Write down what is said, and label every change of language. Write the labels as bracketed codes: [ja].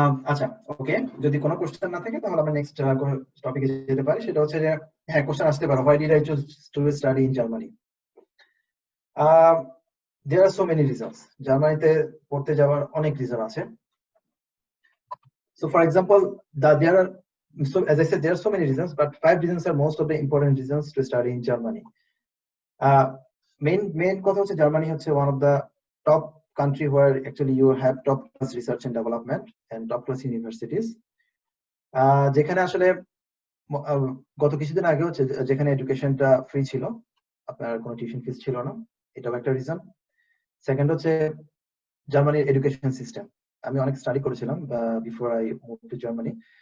[bn] আচ্ছা, ওকে, যদি কোনো কোশ্চেন না থাকে তাহলে আমরা নেক্সট টপিকে যেতে পারি। সেটা হচ্ছে যে, হ্যাঁ, কোশ্চেন আসতে পারে, [en] Why did I choose to study in Germany? There are so many reasons. [bn] জার্মানিতে পড়তে যাওয়ার অনেক রিজন আছে। [en] So for example, there are, so as I said, there are so many reasons, but 5 reasons are most of the important reasons to study in Germany. [bn] Main কথা হচ্ছে Germany হচ্ছে [en] one of the top country where actually you have top class research and development and top class universities. [bn] যেখানে আসলে গত কিছুদিন আগে হচ্ছে যেখানে এডুকেশনটা ফ্রি ছিল, আপনার কোনো টিউশন ফিস ছিল না, এটাও একটা রিজন। সেকেন্ড হচ্ছে জার্মানির এডুকেশন সিস্টেম। আমি অনেক স্টাডি করেছিলাম [en] Before I move to Germany.